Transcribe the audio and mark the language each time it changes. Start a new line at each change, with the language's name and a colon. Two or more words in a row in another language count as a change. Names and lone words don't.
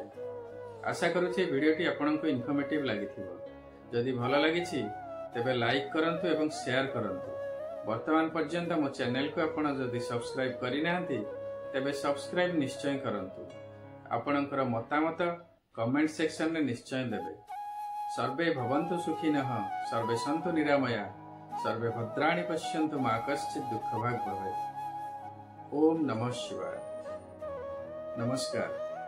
Odia: ଆଶା କରୁଛି ଭିଡିଓଟି ଆପଣଙ୍କୁ ଇନଫରମେଟିଭ ଲାଗିଥିବ। ଯଦି ଭଲ ଲାଗିଛି ତେବେ ଲାଇକ କରନ୍ତୁ ଏବଂ ସେୟାର କରନ୍ତୁ। ବର୍ତ୍ତମାନ ପର୍ଯ୍ୟନ୍ତ ମୋ ଚ୍ୟାନେଲ କୁ ଆପଣ ଯଦି ସବସ୍କ୍ରାଇବ କରି ନାହାନ୍ତି ତେବେ ସବସ୍କ୍ରାଇବ ନିଶ୍ଚୟ କରନ୍ତୁ। ଆପଣଙ୍କର ମତାମତ
English: comment section
Odia: ରେ ନିଶ୍ଚୟ ଦେବେ।
Sanskrit: सर्वे भवन्तु सुखिनः, सर्वे सन्तु निरामया, सर्वे भद्राणि पश्यन्तु मा कश्चित् दुःखभाग् भवेत्। ओम नमः शिवाय। नमस्कार।